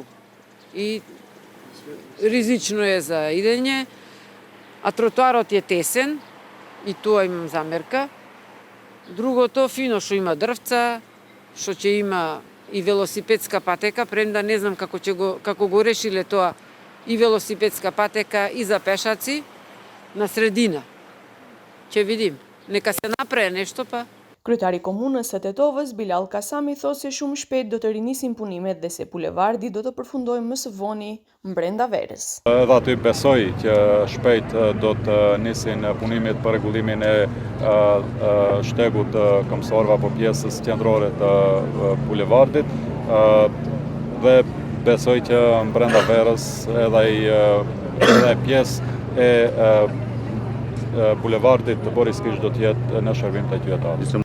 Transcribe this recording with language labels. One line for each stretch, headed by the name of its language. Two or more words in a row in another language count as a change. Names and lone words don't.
Macedonian: И ризично е за идење, а тротоарот е тесен, и тоа имам замерка. Другото фино што има дрвца, што ќе има и велосипедска патека, премда не знам како го решиле тоа и велосипедска патека и за пешаци на средина. Ќе видим, neka se направи нешто па.
Albanian: Kryetari i komunës së Tetovës, Bilal Kasami, thotë se shumë shpejt do të rinisin punimet dhe se bulevardi do të përfundojë më së voni brenda verës. Edhe aty besoj që shpejt do të nisin punimet për rregullimin e shtegut Komsorva apo pjesës qendrore të bulevardit dhe besoj që brenda verës edhe pjesë e bulevardit Boris Kidriç do të jetë në shërbim të qytetarëve.